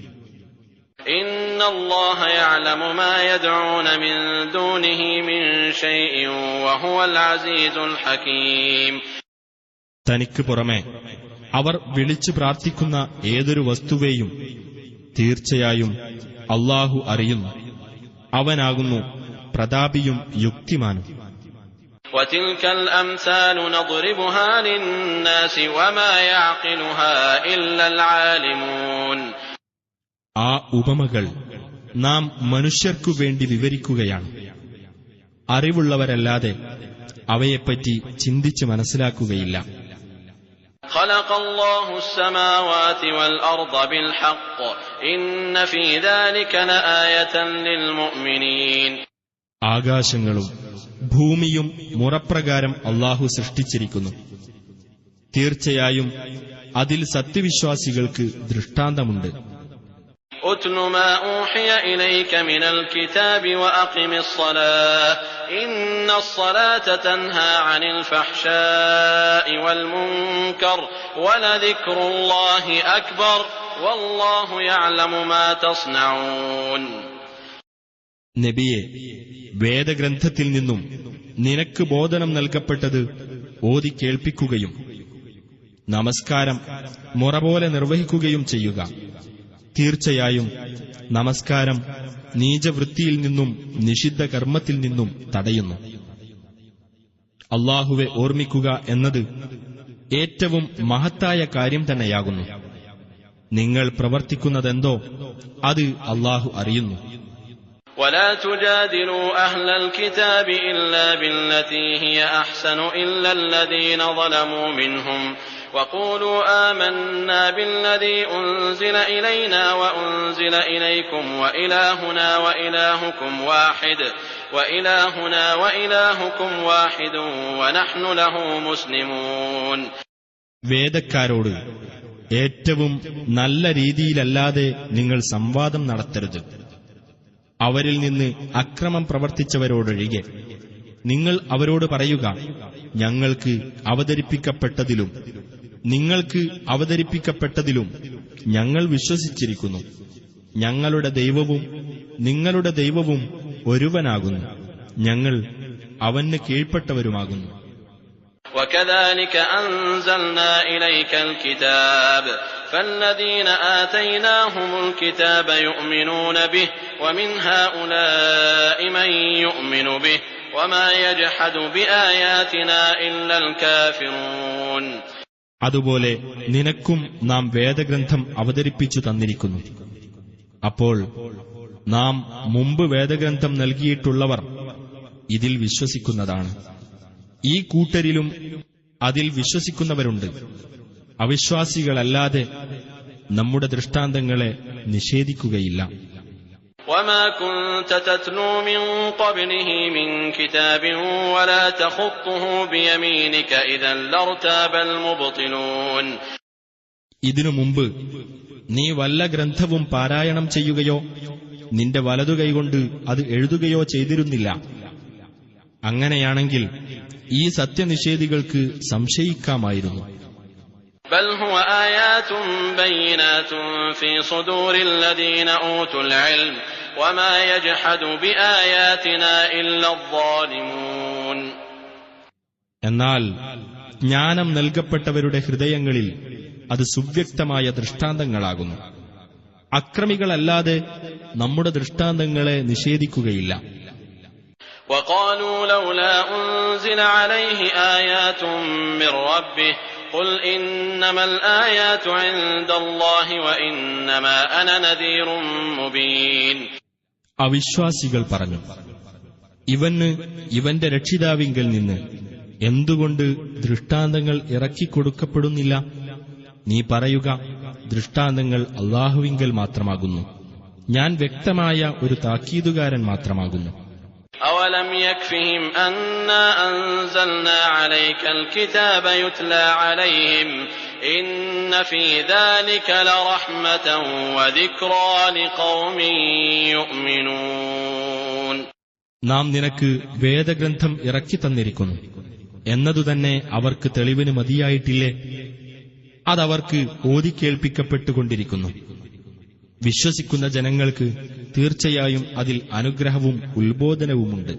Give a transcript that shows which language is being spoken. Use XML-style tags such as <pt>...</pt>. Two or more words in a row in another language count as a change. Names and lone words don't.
<ar>إن الله يعلم ما يدعون من دونه من شيء وهو العزيز الحكيم.</ar> <ml>തനിക്ക് പുറമെ അവർ വിളിച്ചു പ്രാർത്ഥിക്കുന്ന ഏതൊരു വസ്തുവേയും തീർച്ചയായും അല്ലാഹു അറിയുന്നു. അവനാകുന്നു പ്രതാപിയും യുക്തിമാനും.</ml> <ar>وَتِلْكَ الْأَمْثَالُ نَضْرِبُهَا لِلنَّاسِ وَمَا يَعْقِلُهَا إِلَّا الْعَالِمُونَ.</ar> <ml>ആ ഉപമകൾ നാം മനുഷ്യർക്കു വേണ്ടി വിവരിക്കുകയാണ്. അറിവുള്ളവരല്ലാതെ അവയെപ്പറ്റി ചിന്തിച്ച് മനസ്സിലാക്കുകയില്ല.</ml> <ar>خَلَقَ اللَّهُ السَّمَاوَاتِ وَالْأَرْضَ بِالْحَقِّ إِنَّ فِي ذَلِكَ لَآيَةً لِلْمُؤْمِنِينَ.</ar> <ml>ആകാശങ്ങളും ഭൂമിയും മുറപ്രകാരം അല്ലാഹു സൃഷ്ടിച്ചിരിക്കുന്നു. തീർച്ചയായും അതിൽ സത്യവിശ്വാസികൾക്ക് ദൃഷ്ടാന്തമുണ്ട്.</ml> <ar>أُتْلُ مَا أُوحِيَ إِلَيْكَ مِنَ الْكِتَابِ وَأَقِمِ الصَّلَاةَ إِنَّ الصَّلَاةَ تَنْهَى عَنِ الْفَحْشَاءِ وَالْمُنكَرِ وَلَذِكْرُ اللَّهِ أَكْبَرُ وَاللَّهُ يَعْلَمُ مَا تَصْنَعُونَ.</ar> <ml>നബിയെ, വേദഗ്രന്ഥത്തിൽ നിന്നും നിനക്ക് ബോധനം നൽകപ്പെട്ടത് ഓതി കേൾപ്പിക്കുകയും നമസ്കാരം മുറപോലെ നിർവഹിക്കുകയും ചെയ്യുക. തീർച്ചയായും നമസ്കാരം നീചവൃത്തിയിൽ നിന്നും നിഷിദ്ധ കർമ്മത്തിൽ നിന്നും തടയുന്നു. അല്ലാഹുവെ ഓർമ്മിക്കുക എന്നത് ഏറ്റവും മഹത്തായ കാര്യം തന്നെയാകുന്നു. നിങ്ങൾ പ്രവർത്തിക്കുന്നതെന്തോ അത് അല്ലാഹു അറിയുന്നു.</ml> <ar>ولا تجادلوا أهل الكتاب إلا بالتي هي أحسن إلا الذين ظلموا منهم وقولوا آمنا بالذي أنزل إلينا وأنزل إليكم وإلهنا وإلهكم واحد ونحن له مسلمون.</ar> <ml>വേദക്കാരോട് ഏറ്റവും നല്ല രീതിയിലല്ലാതെ നിങ്ങൾ സംവാദം നടത്തരുത്. അവരിൽ നിന്ന് അക്രമം പ്രവർത്തിച്ചവരോടൊഴികെ നിങ്ങൾ അവരോട് പറയുക, ഞങ്ങൾക്ക് അവതരിപ്പിക്കപ്പെട്ടതിലും നിങ്ങൾക്ക് അവതരിപ്പിക്കപ്പെട്ടതിലും ഞങ്ങൾ വിശ്വസിച്ചിരിക്കുന്നു. ഞങ്ങളുടെ ദൈവവും നിങ്ങളുടെ ദൈവവും ഒരുവനാകുന്നു. ഞങ്ങൾ അവന് കീഴ്പ്പെട്ടവരുമാകുന്നു.</ml> <ar>وَكَذَلِكَ أَنزَلْنَا إِلَيْكَ الْكِتَابَ فَالَّذِينَ آتَيْنَاهُمُ الْكِتَابَ يُؤْمِنُونَ بِهِ وَمِنْ هَؤُلَاءِ مَن يُؤْمِنُ بِهِ وَمَا يَجْحَدُ بِآيَاتِنَا إِلَّا الْكَافِرُونَ.</ar> <ml>അതുപോലെ നിനക്കും നാം വേദഗ്രന്ഥം അവതരിപ്പിച്ചു തന്നിരിക്കുന്നു. അപ്പോൾ നാം മുമ്പ് വേദഗ്രന്ഥം നൽകിയിട്ടുള്ളവർ ഇതിൽ വിശ്വസിക്കുന്നതാണ്. ഈ കൂട്ടരിലും അതിൽ വിശ്വസിക്കുന്നവരുണ്ട്. അവിശ്വാസികളല്ലാതെ നമ്മുടെ ദൃഷ്ടാന്തങ്ങളെ നിഷേധിക്കുകയില്ല.</ml> <ar>وما كنت تتلو من قبله من كتاب ولا تخطه بيمينك إذا لارتاب المبطلون.</ar> <ml>ഇതിനു മുമ്പ് നീ വല്ല ഗ്രന്ഥവും പാരായണം ചെയ്യുകയോ നിന്റെ വലതുകൈകൊണ്ട് അത് എഴുതുകയോ ചെയ്തിരുന്നില്ല. അങ്ങനെയാണെങ്കിൽ ഈ സത്യനിഷേധികൾക്ക് സംശയിക്കാമായിരുന്നു.</ml> <ar>بل هو آيات بينات في صدور الذين أوتوا العلم وما يجحد بآياتنا إلا الظالمون.</ar> <ml>എന്നാൽ ജ്ഞാനം നൽകപ്പെട്ടവരുടെ ഹൃദയങ്ങളിൽ അത് സുവ്യക്തമായ ദൃഷ്ടാന്തങ്ങളാകുന്നു. അക്രമികളല്ലാതെ നമ്മുടെ ദൃഷ്ടാന്തങ്ങളെ നിഷേധിക്കുകയില്ല.</ml> <ar>وقالوا لولا أنزل عليه آيات من ربه قل إنما الآيات عند الله وإنما أنا نذير مبين.</ar> <ml>അവിശ്വാസികൾ പറഞ്ഞു, ഇവന് ഇവന്റെ രക്ഷിതാവിങ്കൽ നിന്ന് എന്തുകൊണ്ട് ദൃഷ്ടാന്തങ്ങൾ ഇറക്കിക്കൊടുക്കപ്പെടുന്നില്ല? നീ പറയുക, ദൃഷ്ടാന്തങ്ങൾ അല്ലാഹുവിങ്കൽ മാത്രമാകുന്നു, ഞാൻ വ്യക്തമായ ഒരു താക്കീതുകാരൻ മാത്രമാകുന്നു.</ml> <ar>أولم يكفهم أنا أنزلنا عليك الكتاب يتلى عليهم إن في ذلك لرحمة وذكرى لقوم يؤمنون.</ar> <ml>നാം നിനക്ക് വേദഗ്രന്ഥം ഇറക്കി തന്നിരിക്കുന്നു എന്നതുതന്നെ അവർക്ക് തെളിവിന് മതിയായിട്ടില്ലേ? അതവർക്ക് ഓതിക്കേൾപ്പിക്കപ്പെട്ടുകൊണ്ടിരിക്കുന്നു. വിശ്വസിക്കുന്ന ജനങ്ങൾക്ക് തീർച്ചയായും അതിൽ അനുഗ്രഹവും ഉത്ബോധനവുമുണ്ട്.</ml>